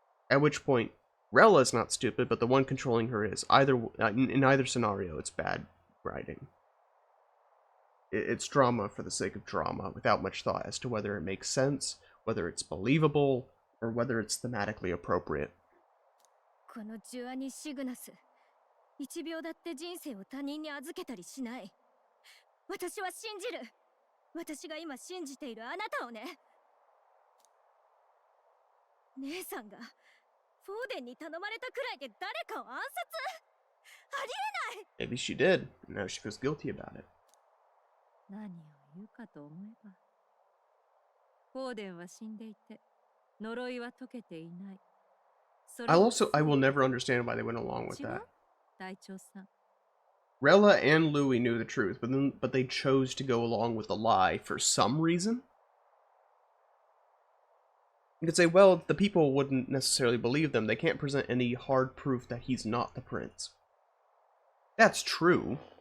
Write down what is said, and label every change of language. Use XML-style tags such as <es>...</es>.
<en>At which point, Rella is not stupid, but the one controlling her is. In either scenario, it's bad writing. It's drama for the sake of drama, without much thought as to whether it makes sense, whether it's believable, or whether it's thematically appropriate.</en> <ja>このジュアニ・シグナス、1秒だって人生を他人に預けたりしない。私は信じる。私が今信じているあなたをね。姉さんがフォーデンに頼まれたくらいで誰かを暗殺？ありえない。</ja> <en>Maybe she did, and now she feels guilty about it.</en> <ja>何を言うかと思えば、フォーデンは死んでいて、呪いは解けていない。</ja> <en>I will never understand why they went along with that. Rella and Louis knew the truth, but they chose to go along with the lie for some reason. You could say, well, the people wouldn't necessarily believe them. They can't present any hard proof that he's not the prince. That's true.</en>